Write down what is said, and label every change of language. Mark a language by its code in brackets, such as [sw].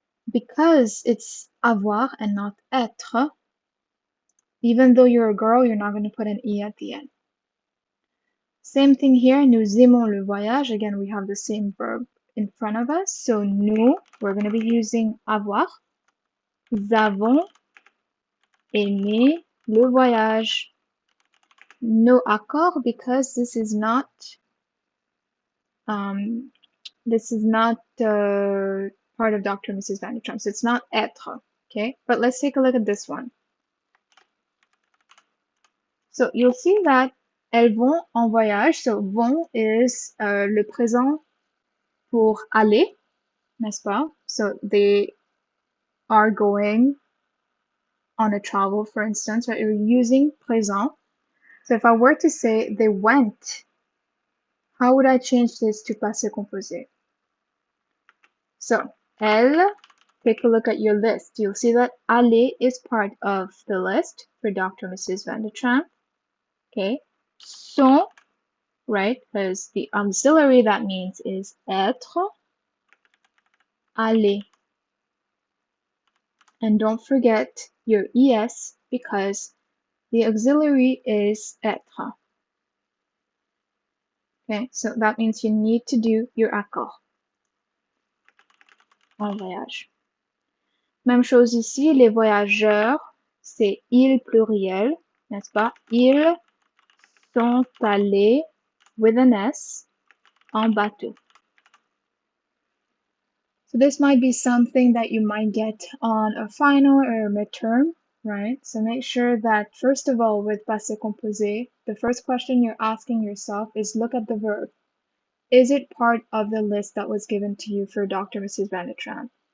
[en] Because it's avoir and not etre, even though you're a girl, you're not going to put an E at the end. Same thing here, [fr] nous aimons le voyage. [en] Again, we have the same verb in front of us. So nous, we're going to be using avoir. [fr] Nous avons aimé le voyage. [en] No accord, because this is not part of Dr. and Mrs. Van Tramp. So it's not être. Okay, but let's take a look at this one. So you'll see that [fr] elles vont en voyage. So vont is le présent pour aller, n'est-ce pas? [en] So they are going on a travel, for instance, right? You're using présent. So if I were to say they went, how would I change this to passé composé? So elles, take a look at your list. You'll see that aller is part of the list for Dr. and Mrs. Van Tramp. Okay. Sont, right? Because the auxiliary that means is être, aller. And don't forget your es because the auxiliary is être. Okay, so that means you need to do your accord. [fr] En voyage. Même chose ici, les voyageurs, c'est ils pluriel, n'est-ce pas? Ils sont allés, [en] with an S, [fr] en bateau. [en] So this might be something that you might get on a final or a midterm, right? So make sure that first of all with passé composé, the first question you're asking yourself is look at the verb. Is it part of the list that was given to you for Dr. and Mrs. Van Tramp?